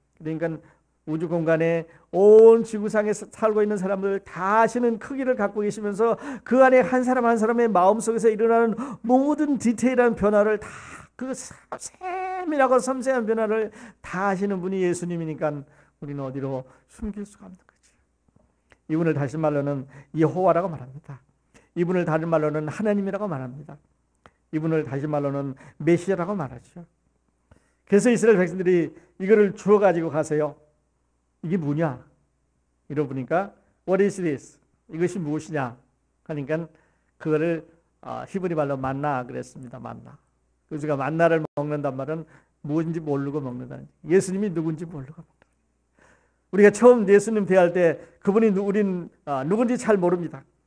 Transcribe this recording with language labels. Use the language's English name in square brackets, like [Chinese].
[Korean] 그러니까 우주 공간에 온 지구상에 살고 있는 사람들 다 아시는 크기를 갖고 계시면서 그 안에 한 사람 한 사람의 마음속에서 일어나는 모든 디테일한 변화를 다, 그 세밀하고 섬세한 변화를 다 아시는 분이 예수님이니까 우리는 어디로 숨길 수가 없는 거죠. 이분을 다시 말로는 여호와라고 말합니다. 이분을 다른 말로는 하나님이라고 말합니다. 이분을 다시 말로는 메시아라고 말하죠. 그래서 이스라엘 백성들이 이거를 주워 가지고 가세요. 이게 뭐냐? 이러보니까 [English] What is this? [Korean] 이것이 무엇이냐? 하니까 그거를 히브리 말로 만나 그랬습니다. 만나. 그래서 우리가 만나를 먹는단 말은 무엇인지 모르고 먹는다는, 예수님이 누군지 모르고 먹는다. 우리가 처음 예수님 대할 때 그분이 우린 누군지 잘 모릅니다.